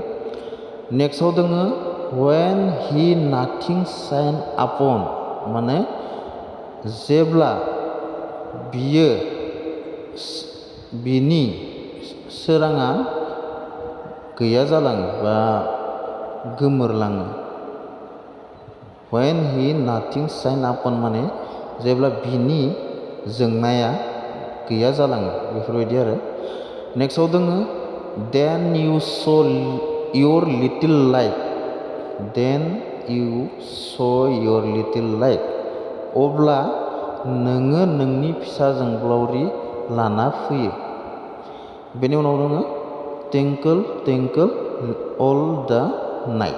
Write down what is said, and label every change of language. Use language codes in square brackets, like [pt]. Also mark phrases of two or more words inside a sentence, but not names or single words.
[brx] नेक्स्टआव दङ [en] when he nothing shine upon [brx] माने जेब्ला बिनि सोराङा गैया जालाङो बा गोमोरलाङो। [en] when he nothing shine upon [brx] माने जेब्ला बिनि जोंनाया गैया जालाङो बेफोरबायदि आरो। नेक्स्टआव दङ [en] then you show your little light [brx] अब्ला नोङो नोंनि फिसा जोंब्लावरि लाना फैयो। बेनि उनाव दङ [en] twinkle twinkle all the night.